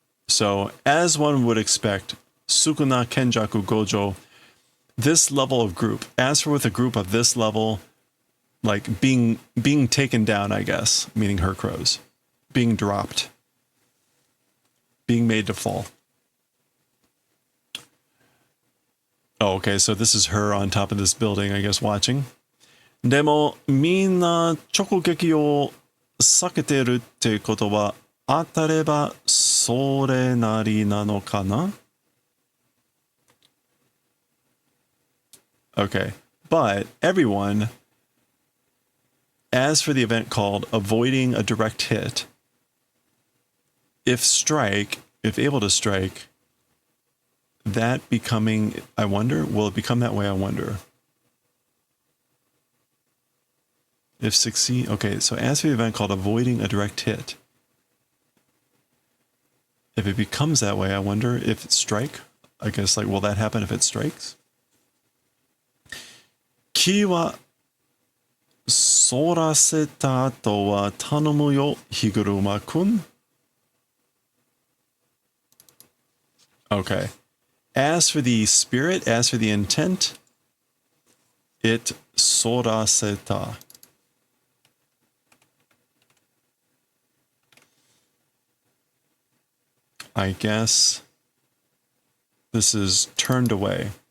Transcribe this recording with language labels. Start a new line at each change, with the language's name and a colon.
English: So, as one would expect, Sukuna, Kenjaku, Gojo, this level of group, as for with a group of this level, like being taken down, I guess, meaning her crows, being dropped, being made to fall. Oh, okay, so this is her on top of this building, I guess, watching.
Japanese: でも、みんな直撃を避けてるってことは、当たればそれなりなのかな?
English: Okay, but everyone, as for the event called avoiding a direct hit, if able to strike, that becoming, I wonder, will it become that way? I wonder. If succeed, okay, so as for the event called avoiding a direct hit, if it becomes that way, I wonder if it strike. I guess, like, will that happen if it strikes? Ki wa
Japanese: 反らせた後は頼むよ、ヒグルマくん.
English: Okay. As for the spirit, as for the intent, it 反らせた. I guess this is turned away.